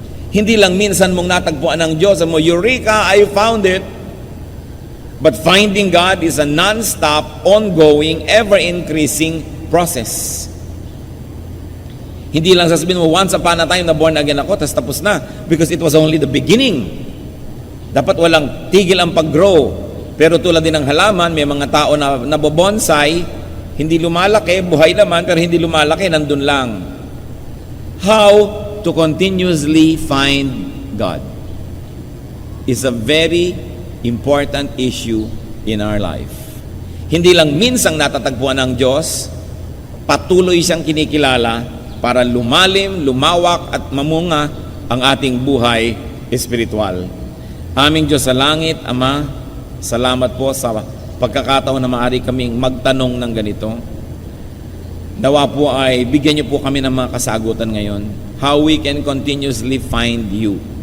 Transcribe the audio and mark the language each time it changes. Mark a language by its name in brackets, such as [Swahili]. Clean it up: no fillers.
[Filipino] Hindi lang minsan mong natagpuan ng Diyos, mo, Eureka, [English] I found it. But finding God is a non-stop, ongoing, ever-increasing process. [Filipino] Hindi lang sasabihin mo, [English] once upon a time na born again [Filipino] ako, tapos na. [English] Because it was only the beginning. [Filipino] Dapat walang tigil ang pag-grow. Pero tulad din ng halaman, may mga tao na nabobonsai, hindi lumalaki, buhay naman, pero hindi lumalaki, nandun lang. [English] How to continuously find God is a very important issue in our life. [Filipino] Hindi lang minsang natatagpuan ng Diyos, patuloy siyang kinikilala para lumalim, lumawak at mamunga ang ating buhay espiritual. Aming Diyos sa langit, Ama, salamat po sa pagkakataon na maaari kaming magtanong ng ganito. Nawa po ay bigyan niyo po kami ng mga kasagutan ngayon. [English] How we can continuously find you.